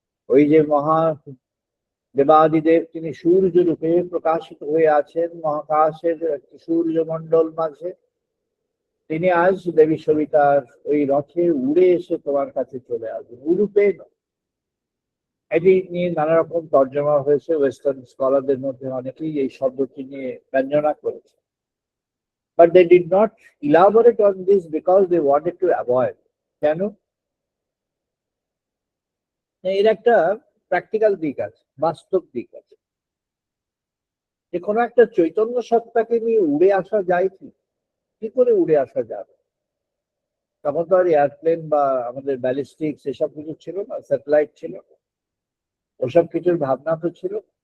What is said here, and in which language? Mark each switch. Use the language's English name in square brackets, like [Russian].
[Bangla] ওই যে মহা দেবাদিদেব, তিনি সূর্য রূপে প্রকাশিত হয়ে আছেন মহাকাশের একটি সূর্যমণ্ডল মাঝে। তিনি আজ দেবী সবিতার ওই রথে উড়ে এসে তোমার কাছে চলে আসবেন, উরূপে নয়। এটি নিয়ে নানা রকম তর্জমা হয়েছে, ওয়েস্টার্ন স্কলারদের মধ্যে অনেকেই এই শব্দটি নিয়ে ব্যঞ্জনা করেছে। [English] But they did not elaborate on this because they wanted to avoid. [Bangla] কেন? এর একটা প্র্যাকটিক্যাল দিক আছে, বাস্তব দিক আছে। যে কোনো একটা চৈতন্য সত্তাকে নিয়ে উড়ে আসা যায় কি? কি করে উড়ে আসা যাবে? তখন তো আর এয়ারপ্লেন বা আমাদের ব্যালিস্টিক এসব কিছু ছিল না, স্যাটেলাইট ছিল, ওসব কিছুর ভাবনা তো ছিল।